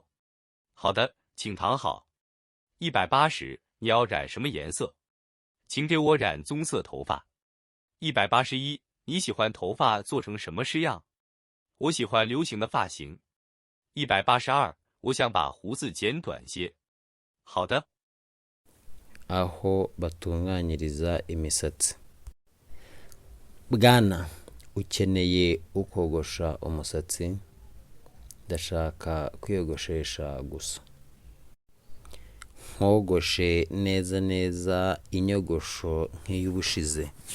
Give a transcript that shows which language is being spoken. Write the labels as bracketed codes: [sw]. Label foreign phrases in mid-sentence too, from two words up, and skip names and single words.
[zh] 好的，请躺好。180，你要染什么颜色？请给我染棕色头发。181，你喜欢头发做成什么式样？我喜欢流行的发型。182，我想把胡子剪短些。好的。 [rw] aho batunganyiriza imisatsi. Bwana, ukeneye ukogosha umusatsi? Ndashaka kwiyogoshesha gusa. Nkogoshe neza neza inyogosho nk'iy'ubushize.